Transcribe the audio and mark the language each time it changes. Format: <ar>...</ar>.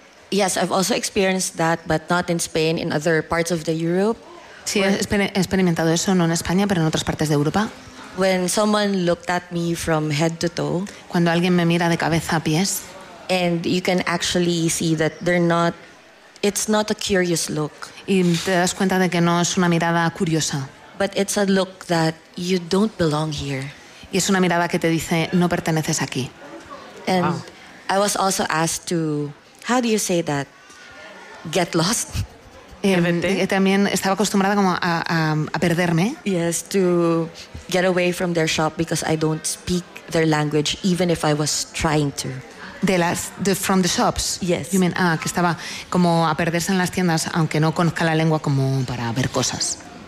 <en>Yes, I've also experienced that, but not in Spain, in other parts of the Europe.</en> <es>Sí, he experimentado eso no en España, pero en otras partes de Europa.</es> <en>When someone looked at me from head to toe.</en> <es>Cuando alguien me mira de cabeza a pies.</es> <en>And you can actually see that they're not, it's not a curious look.</en> <es>Y te das cuenta de que no es una mirada curiosa.</es> <en>But it's a look that you don't belong here.</en> <es>Y es una mirada que te dice, no perteneces aquí.</es> <en>And wow. I was also asked to, how do you say that? Get lost?</en> <es>También estaba acostumbrada como a perderme.</es> <en>Yes, to get away from their shop because I don't speak their language, even if I was trying to.</en> <es>De las, de,</es> <en>from the shops. Yes. You mean,</en> <es>ah, que estaba como a perderse en las tiendas, aunque no conozca la lengua, como para ver cosas.</es>